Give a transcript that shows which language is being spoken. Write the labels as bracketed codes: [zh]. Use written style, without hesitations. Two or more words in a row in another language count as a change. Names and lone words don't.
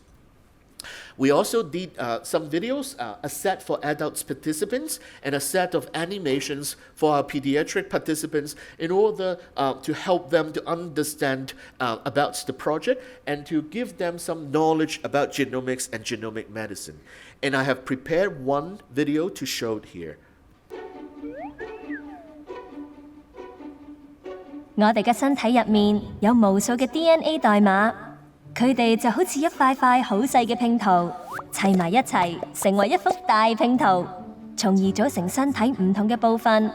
[en] We also did some videos, a set for adult participants and a set of animations for our pediatric participants in order to help them to understand about the project and to give them some knowledge about genomics and genomic medicine. And I have prepared one video to show here. [yue] 我哋嘅身體入面有無數嘅 DNA 代碼。佢哋就好似一塊塊好細嘅拼圖，砌埋一齊，成為一幅大拼圖，從而組成身體唔同嘅部分。